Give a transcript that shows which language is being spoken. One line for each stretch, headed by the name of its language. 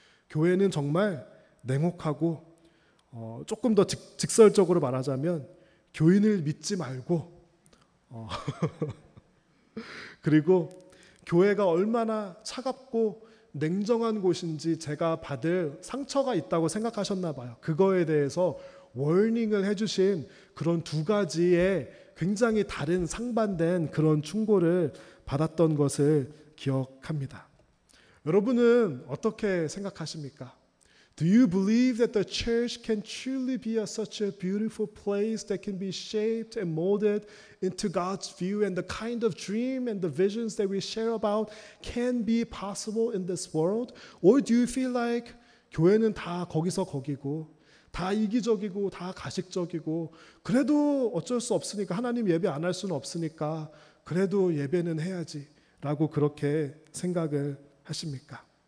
Korean: 교회는 정말 냉혹하고 조금 더 직설적으로 말하자면 교인을 믿지 말고 그리고 교회가 얼마나 차갑고 냉정한 곳인지 제가 받을 상처가 있다고 생각하셨나 봐요. 그거에 대해서 워닝을 해주신 그런 두 가지의 굉장히 다른 상반된 그런 충고를 받았던 것을 기억합니다. 여러분은 어떻게 생각하십니까?
English: Do you believe that the church can truly be such a beautiful place that can be shaped and molded into God's view and the kind of dream and the visions that we share about can be possible in this world? Or do you feel like
Korean: 교회는 다 거기서 거기고 다 이기적이고 다 가식적이고 그래도 어쩔 수 없으니까 하나님 예배 안 할 수는 없으니까 그래도 예배는 해야지 라고 그렇게 생각을 하십니까?